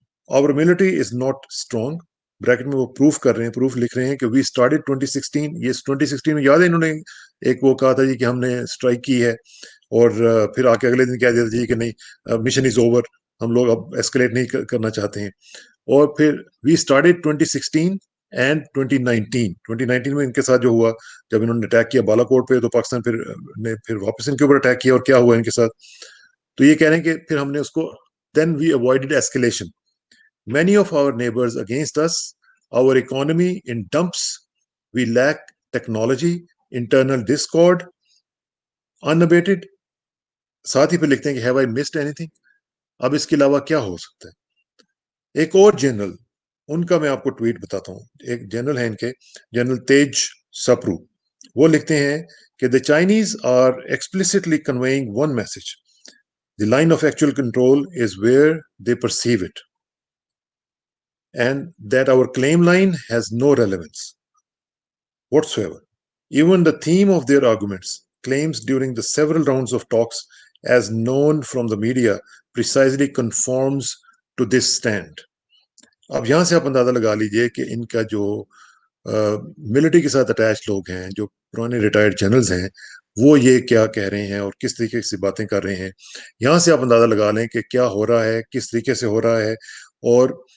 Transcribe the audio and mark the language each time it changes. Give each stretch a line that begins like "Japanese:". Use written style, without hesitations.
English: our military is not strong,
Urdu: bracket میں وہ proof کر رہے ہیں، پروف لکھ رہے ہیں کہ وی اسٹارٹڈ 2016، یہ 2016 میں یاد ہے انہوں نے ایک وہ کہا تھا جی کہ ہم نے اسٹرائک کی ہے، اور پھر آ کے اگلے دن کہہ دیتا جی کہ نہیں
English: mission is over,
Urdu: ہم لوگ اب ایسکلیٹ نہیں کرنا چاہتے ہیں۔ اور پھر
English: we started 2016
Urdu: اینڈ 2019 میں ان کے ساتھ جو ہوا، جب انہوں نے اٹیک کیا بالا کوٹ پہ، تو پاکستان پھر واپس ان کے اوپر اٹیک کیا، اور کیا ہوا ان کے ساتھ، تو یہ کہہ رہے ہیں کہ پھر ہم نے اس کو
English: then we avoided escalation. Many of our neighbors against us, our economy in dumps, we lack technology, internal discord, unabated.
Urdu: ساتھ ہی پہ لکھتے ہیں کہ
English: have I missed anything؟
Urdu: اب اس کے علاوہ کیا ہو سکتا ہے؟ ایک اور جنرل، ان کا میں آپ کو ٹویٹ بتاتا ہوں، ایک جنرل ہے ان کے، جنرل تیج سپرو، وہ لکھتے ہیں کہ
English: the Chinese are explicitly conveying one message: the line of actual control is where they perceive it, and that our claim line has no relevance whatsoever. Even the theme of their arguments, claims during the several rounds of talks, as known from the media, precisely conforms to this stand.
Urdu: اب یہاں سے آپ اندازہ لگا لیجئے کہ ان کا جو ملٹری کے ساتھ اٹیچ لوگ ہیں، جو پرانے ریٹائرڈ جنرلز ہیں، وہ یہ کیا کہہ رہے ہیں اور کس طریقے سے باتیں کر رہے ہیں۔ یہاں سے آپ اندازہ لگا لیں کہ کیا ہو رہا ہے، کس طریقے سے ہو رہا ہے۔ اور